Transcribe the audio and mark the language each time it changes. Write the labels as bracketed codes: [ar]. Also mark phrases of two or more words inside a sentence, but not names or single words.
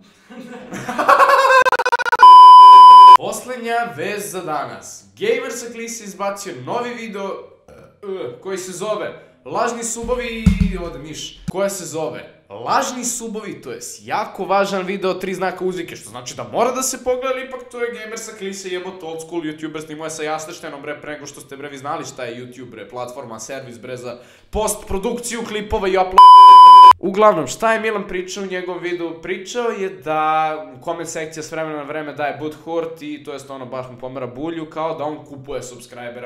[sr] Poslednja vest za danas. Gamersak Lisa izbacio novi video koji se zove Lažni subovi i ode miš. Koja se zove Lažni subovi, to je jako važan video, 3 znaka uzvike, što znači da mora da se pogleda, ali ipak to je Gamersak Lisa, jebot [en] old school youtuber, [sr] snimao je sa Jastreštenom, bre, pre nego što ste, bre, vi znali šta je YouTube, bre, platforma, servis, bre, za postprodukciju klipova i upload. Uglavnom, šta je Milan pričao u njegovom videu? Pričao je da comment sekcija s vremena na vreme daje butthurt i to jest ono baš mu pomera bulju, kao da on kupuje subscribere.